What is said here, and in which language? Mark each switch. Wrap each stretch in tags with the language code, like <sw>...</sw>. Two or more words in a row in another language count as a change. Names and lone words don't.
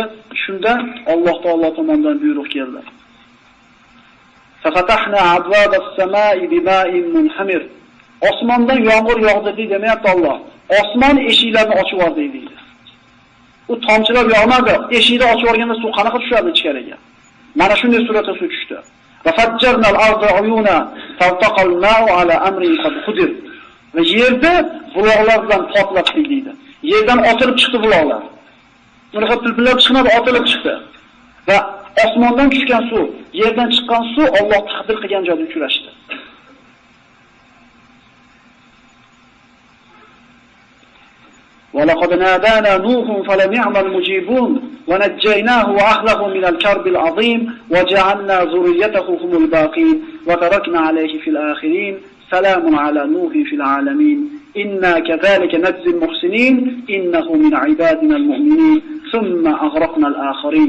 <uz>Shunda Alloh taolo tomonidan buyruq keldi.</uz> <ar>ففتحنا أبواب السماء بماء منهمر.</ar> <uz>Osmondan yomg'ir yog'di demayapti Alloh. Osmon eshiklarini ochib yubordi deydi. U tomchilar yog'madi. Eshikni ochib yuborganda suv qanaqa tushadi ichkariga? Mana shunday suratda suv tushdi.</uz> <ar>وفجرنا الأرض عيونا فالتقى الماء على أمر قد قدر.</ar> <uz>Va yerda buloqlar bilan portlatdik deydi. Yerdan otilib chiqdi buloqlar. Bunaqa pilpillab chiqmadi, otilib chiqdi. Va osmondan tushgan suv, yerdan chiqqan suv Alloh taqdir qilgan joyda uchrashdi.</uz> <ar>وَلَقَدْ نَادَانَا نُوحٌ فَلَنِعْمَ الْمُجِيبُونَ وَنَجَّيْنَاهُ وَأَهْلَهُ مِنَ الْكَرْبِ الْعَظِيمِ وَجَعَلْنَا ذُرِّيَّتَهُ هُمُ الْبَاقِينَ وَتَرَكْنَا عَلَيْهِ فِي الْآخِرِينَ سَلَامٌ عَلَى نُوحٍ فِي الْعَالَمِينَ إنا كذلك نجزي المحسنين إنه من عبادنا المؤمنين ثم أغرقنا الآخرين.</ar>